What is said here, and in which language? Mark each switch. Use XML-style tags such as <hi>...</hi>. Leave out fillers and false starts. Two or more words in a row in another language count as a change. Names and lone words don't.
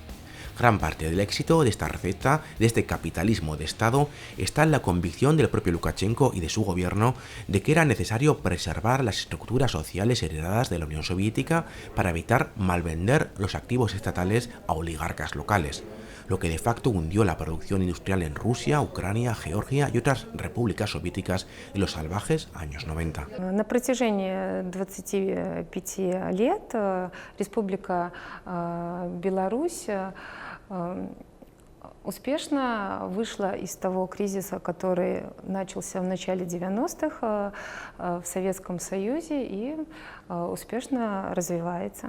<es>Gran parte del éxito de esta receta, de este capitalismo de Estado, está en la convicción del propio Lukashenko y de su gobierno de que era necesario preservar las estructuras sociales heredadas de la Unión Soviética para evitar malvender los activos estatales a oligarcas locales, lo que de facto hundió la producción industrial en Rusia, Ucrania, Georgia y otras repúblicas soviéticas en los salvajes años 90.</es> <ru>На протяжении 25 лет Республика Беларусь успешно вышла из того кризиса, который начался в начале 90-х в Советском Союзе и успешно развивается.</ru>